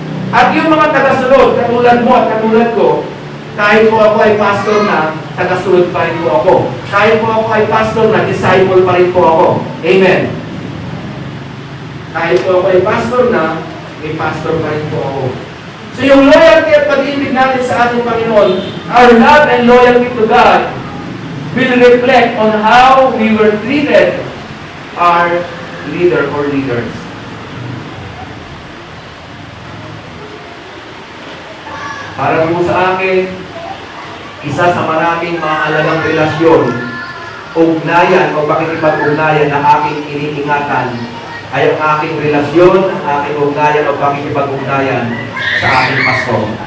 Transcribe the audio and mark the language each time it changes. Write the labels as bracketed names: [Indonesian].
[Filipino] At yung mga tagasunod, katulad mo at katulad ko, kahit po ako ay pastor na, tagasunod pa rin po ako. Kahit po ako ay pastor na, disciple pa rin po ako. Amen. Kahit po ako ay pastor na, may pastor pa rin po ako. So yung loyalty at pag-ibig natin sa ating Panginoon, [English] our love and loyalty to God will reflect on how we were treated our leader or leaders. [Filipino] Para po sa akin, isa sa maraming mahalagang relasyon, ugnayan o pakikipag-ugnayan na aking iniingatan ay ang aking relasyon, ang aking ugnayan o pakikipag-ugnayan sa aking pastor.